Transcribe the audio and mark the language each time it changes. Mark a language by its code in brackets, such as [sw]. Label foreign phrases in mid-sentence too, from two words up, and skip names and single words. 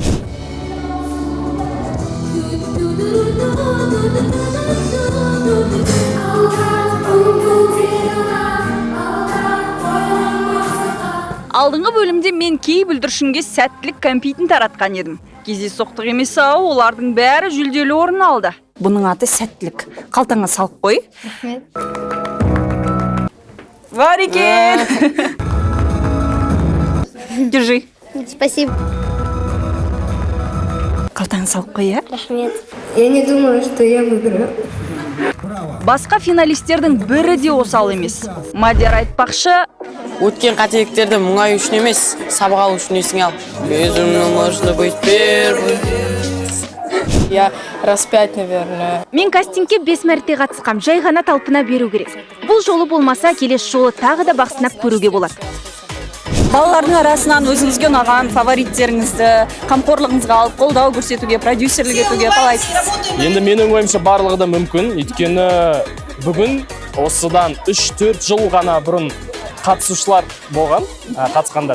[kk] Алдыңғы бөлімде мен кей бүлдіршінге сәттілік кәмпитін таратқан едім. Кездейсоқтық емес ау, олардың бәрі жүлделі орын алды. Бұның аты сәттілік. Қалтаңа салып қой. Рахмет. Бар екен. [ru] Держи. Спасибо. [kk] Қалтаңа салып қой, ә? Рахмет. [ru] Я не думала, что я выиграю. [kk] Басқа финалистердің бірі де осал емес. Мадияр айтпақшы, Өткен қателіктерді мұңаю үшін емес, сабақ алу үшін есіңе ал. [ru] Безумно можно быть первым. Я раз 5, наверное. [kk] Мен кастингке 5 мәрте қатысқам, жай ғана талпына беру керек. Бұл жолы болмаса, келесі жолы тағы да бақсынап көруге болады. балалардың арасынан өзіңізге ұнаған фавориттеріңізді қамқорлығыңызға алып қолдау көрсетуге, продюсерлік етуге қалайсыз? Енді менің ойымша барлығы да мүмкін. Өйткені бүгін осыдан 3-4 жыл ғана бұрын қатысушылар болған, қатысқандар.